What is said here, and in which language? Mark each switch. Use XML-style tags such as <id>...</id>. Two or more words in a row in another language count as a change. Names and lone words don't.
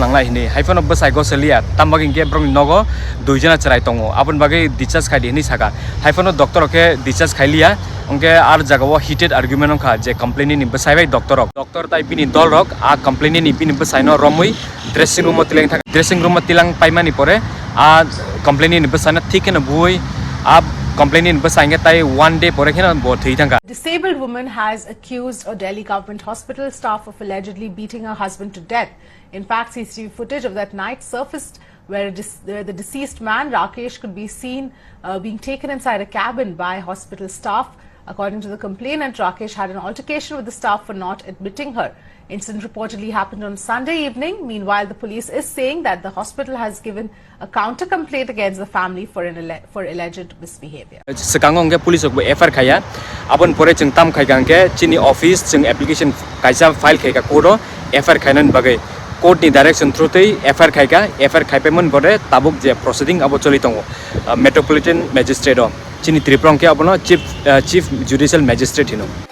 <trp>nangla hini haifano besai go selia tambagi inke brok nogo duijana charai tongo abon bagai discharge khai dini saka haifano doctor oke discharge khai lia ongke ar jagawo</trp> <en>heated argument</en> <trp>ongkha je complaint ni besai bai doctor tai bini dol rok a complaint ni bini besai no romui</trp> <en>dressing room</en> <trp>tilang paimani pore a complaint ni besai na thik na bui a complaining besai tai</trp> <en>one day</en> <trp>pore khena bo thei thanga</trp> <en>Disabled woman has accused a Delhi government hospital staff of allegedly beating her husband to death. In fact, CCTV footage of that night surfaced where the deceased man Rakesh could be seen being taken inside a cabin by hospital staff. According to the complainant, Rakesh had an altercation with the staff for not admitting her. Incident reportedly happened on Sunday evening. Meanwhile, the police is saying that the hospital has given a counter complaint against the family for alleged misbehavior.</en> <trp>Sekangong ke police ok FR khaya abon pore chung tam khai gangke chini office chung application kaisa file khai ka kodo FR khainan bagai court ni direction through tei FR khai ka FR khai pemon bore tabuk je proceeding abo choli tongo</trp> <en>metropolitan magistrate</en> <trp>chini Tripura ke abono</trp> <en>chief judicial magistrate</en> <trp>hino</trp>